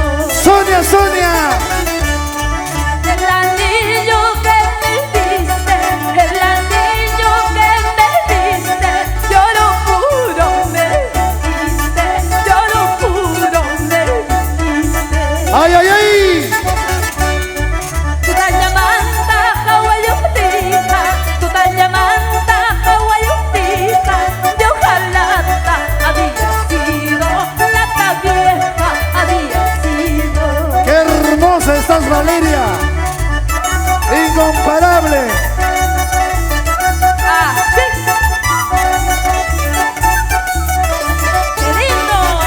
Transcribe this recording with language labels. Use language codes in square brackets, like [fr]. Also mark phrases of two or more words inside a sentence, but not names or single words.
[es] Sonia, Sonia. El anillo que me diste, el anillo que me diste, yo lo juro me diste, yo lo juro me diste. Ay, ay, ay. [qu] Tutanyamanta, hawayutita, tutanyamanta, hawayutita, [es] de hojalata había sido, la vieja había sido. Qué hermosa estás, Valeria. Incomparable. Ah, sí. ¡Qué lindo!